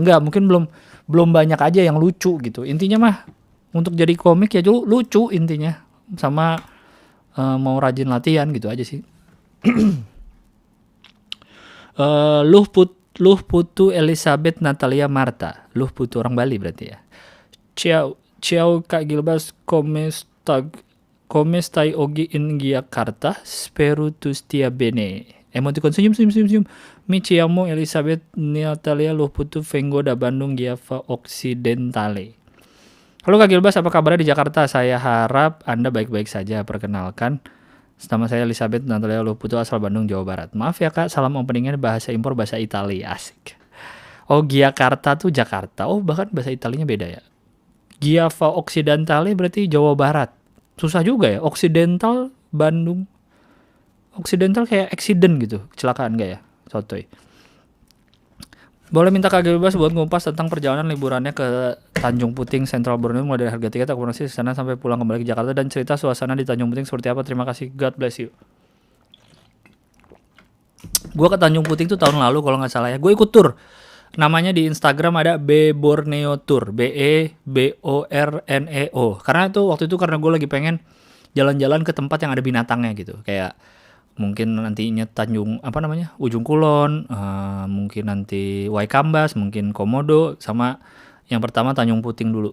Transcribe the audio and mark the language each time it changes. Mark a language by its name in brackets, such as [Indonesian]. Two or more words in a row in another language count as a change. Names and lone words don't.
[Indonesian] Nggak, mungkin belum banyak aja yang lucu gitu. Intinya mah untuk jadi komik ya lucu intinya, sama mau rajin latihan gitu aja sih. Luh Putu Elizabeth Natalia Marta. Luh Putu orang Bali berarti ya. [Italian] Ciao Kak Gilbas, komestai ogi in Giacarta, spero tu stia bene. [Indonesian] Emoticon senyum. [Italian] Mi ciamo Elizabeth Natalia Luh Putu vengo da Bandung Giava Occidentale. [Indonesian] Halo Kak Gilbas, apa kabarnya di Jakarta? Saya harap Anda baik-baik saja. Perkenalkan, nama saya Elizabeth Natalia Luh Putu, asal Bandung, Jawa Barat. Maaf ya Kak, salam openingnya bahasa impor bahasa Italia. Asik. Oh, Giacarta tuh Jakarta. Oh, bahkan bahasa Italianya beda ya. Giava Occidentale berarti Jawa Barat. Susah juga ya. Occidental Bandung. Occidental kayak accident gitu, kecelakaan gak ya? Sotoy. Boleh minta KG bebas buat ngupas tentang perjalanan liburannya ke Tanjung Puting, Central Borneo, mulai dari harga tiket, akomodasi di sana sampai pulang kembali ke Jakarta, dan cerita suasana di Tanjung Puting seperti apa. Terima kasih, [English] God bless you. [Indonesian] Gue ke Tanjung Puting tuh tahun lalu kalau nggak salah ya. Gue ikut tour. Namanya di Instagram ada B Borneo Tour, BEBORNEO. Karena itu waktu itu karena gue lagi pengen jalan-jalan ke tempat yang ada binatangnya gitu. Kayak mungkin nantinya Ujung Kulon, mungkin nanti Waikambas, mungkin Komodo, sama yang pertama Tanjung Puting dulu.